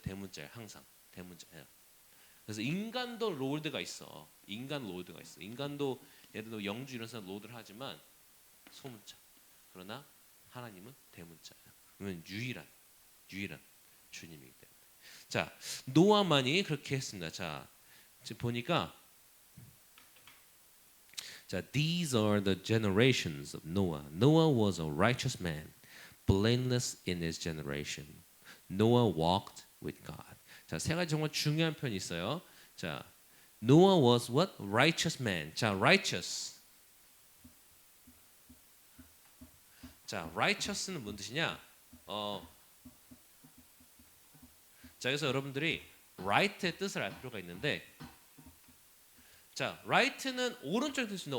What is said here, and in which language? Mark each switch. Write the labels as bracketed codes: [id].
[ko] 대문자 항상 대문자. 그래서 인간도 롤드가 있어. 인간 롤드가 있어. 인간도 예를 들어 영주 이런 사람 롤드를 하지만 소문자. 그러나 하나님은 대문자야. 그러면 유일한 주님이기 때문에. 자 노아만이 그렇게 했습니다. 자 지금 보니까. [en] 자, these are the generations of Noah. Noah was a righteous man, blameless in his generation. Noah walked with God. [ko] 자, 세 가지 정말 중요한 표현이 있어요. 자, [en] Noah was what? Righteous man. [ko] 자, righteous. 자, righteous는 뭔 뜻이냐? 자, 그래서 여러분들이 right의 뜻을 알 필요가 있는데 자, right는 오른쪽 뜻입니다.